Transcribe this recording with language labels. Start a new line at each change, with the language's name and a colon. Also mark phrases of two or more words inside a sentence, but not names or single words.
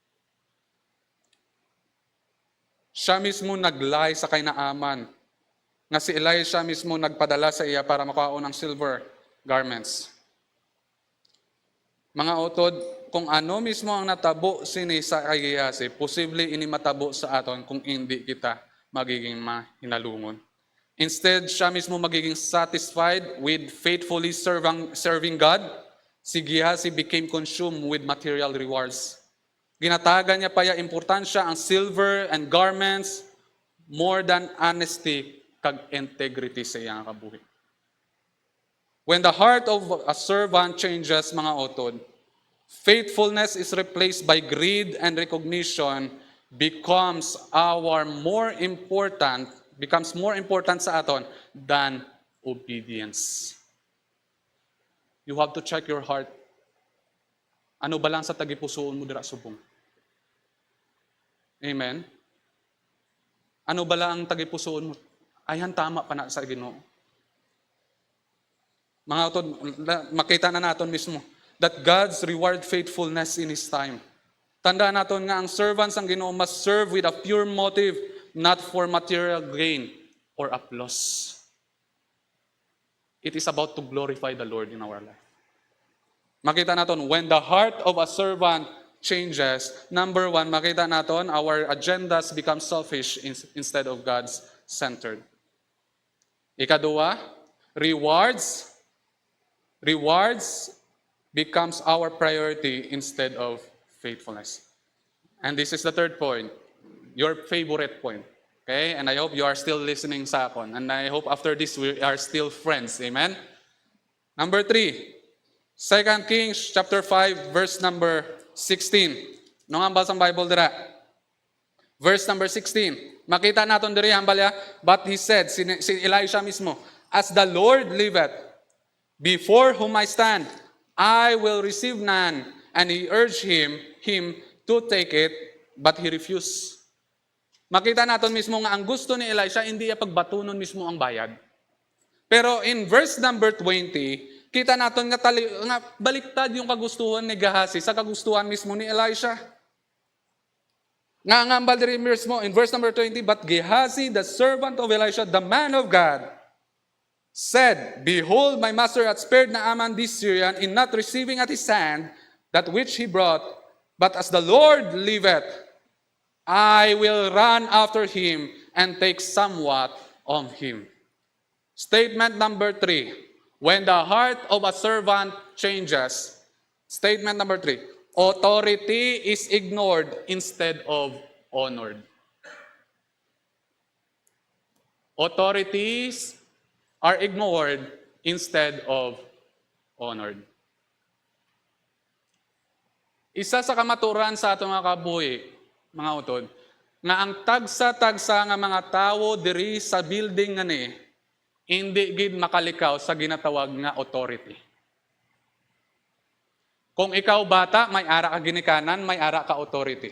Hiligaynon: Siya mismo naglay sa kay Naaman, nga si Elisha mismo nagpadala sa iya para makaon ng
English: silver garments.
Hiligaynon: Mga utod, kung ano mismo ang natabo sini sa kagiyasi, posible ini matabo sa aton kung hindi kita magiging mahinalungon.
English: Instead,
Hiligaynon: siya mismo magiging
English: satisfied with faithfully serving God. Si Gehazi became consumed with material rewards.
Hiligaynon: Ginatagan niya pa ya importansya ang
English: silver and garments more than honesty
Hiligaynon: kag integrity sa iyang kabuhi.
English: When the heart of a servant changes,
Hiligaynon: mga otod,
English: faithfulness is replaced by greed and recognition becomes more important
Hiligaynon: sa aton
English: than obedience. You have to check your heart.
Hiligaynon: Ano ba lang sa tagipusoon mo dira subong?
English: Amen?
Hiligaynon: Ano ba lang ang tagipusoon mo? Ayan, tama pa na sa Ginoo. Mga utod, makita na natin mismo
English: that God's reward faithfulness in His time.
Hiligaynon: Tandaan natin nga ang servants ang Ginoo
English: must serve with a pure motive, not for material gain or applause. It is about to glorify the Lord in our life.
Hiligaynon: Makita natin,
English: when the heart of a servant changes, number one,
Hiligaynon: makita natin,
English: our agendas become selfish instead of God's centered. Ikadua, rewards becomes our priority instead of faithfulness. And this is the third point, your favorite point. Okay? And I hope you are still listening
Hiligaynon: sa akon.
English: And I hope after this we are still friends. Amen? Number 3, 2 Kings chapter 5, verse number 16.
Hiligaynon: Nung ang basang Bible dira.
English: Verse number 16.
Hiligaynon: Makita natin diri hambalya,
English: but he said,
Hiligaynon: si Elisha mismo,
English: as the Lord liveth, before whom I stand, I will receive none. And he urged him to take it, but he refused.
Hiligaynon: Makita natin mismo nga ang gusto ni Elisha, hindi niya pagbatunon mismo ang bayad. Pero
English: in verse number 20,
Hiligaynon: kita natin nga baliktad yung kagustuhan ni Gehazi sa kagustuhan mismo ni Elisha. Nga ang diri mismo
English: in verse number 20, but Gehazi, the servant of Elisha, the man of God, said, behold, my master hath spared Naaman this Syrian in not receiving at his hand that which he brought, but as the Lord liveth, I will run after him and take somewhat of him. Statement number 3, when the heart of a servant changes. Statement number 3, authority is ignored instead of honored. Authorities are ignored instead of honored.
Hiligaynon: Isa sa kamaturan sa atong mga kabuhi, mga utod, nga ang tagsa-tagsa nga mga tawo diri sa building nga ni, hindi gid makalikaw sa ginatawag nga authority. Kung ikaw bata, may ara ka ginikanan, may ara ka authority.